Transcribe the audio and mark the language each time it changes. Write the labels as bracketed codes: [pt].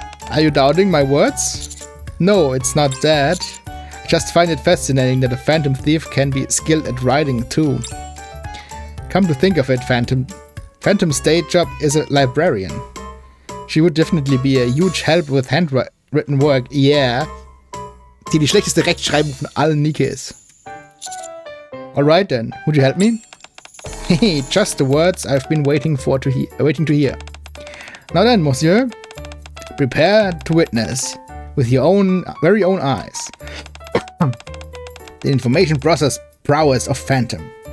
[en] Are you doubting my words? No, it's not that. I just find it fascinating that a Phantom Thief can be skilled at writing too. Come to think of it, Phantom's day job is a librarian. She would definitely be a huge help with handwritten work, yeah. [de] Die schlechteste Rechtschreibung von allen Nikke ist. [en] Alright then, would you help me? Hehe, just the words I've been waiting to hear. Now then, monsieur, prepare to witness, with your very own eyes, the information process prowess of Phantom.